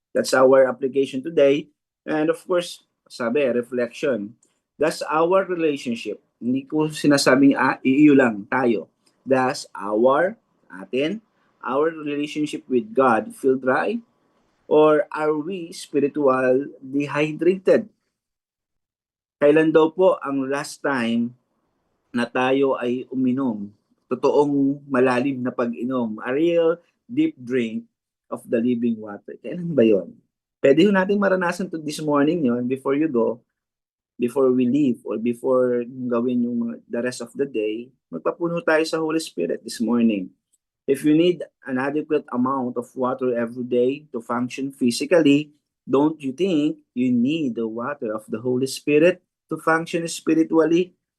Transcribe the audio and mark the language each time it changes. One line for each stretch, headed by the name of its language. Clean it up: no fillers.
English: That's our application today. And of course, sabi, reflection. That's our relationship.
Filipino: Hindi ko sinasabing iyo lang, tayo.
English: That's our relationship with God feel dry? Or are we spiritual dehydrated?
Filipino: Kailan daw po ang
English: last time
Filipino: na tayo ay uminom? Totoong malalim na pag-inom.
English: A real deep drink of the living water.
Filipino: Kailan ba yon? Pwede natin maranasan
English: to this morning yon before you go, before we leave, or before
Filipino: gawin yung
English: the rest of the day.
Filipino: Magpapuno tayo sa
English: Holy Spirit this morning. If you need an adequate amount of water every day to function physically, don't you think you need the water of the Holy Spirit to function spiritually?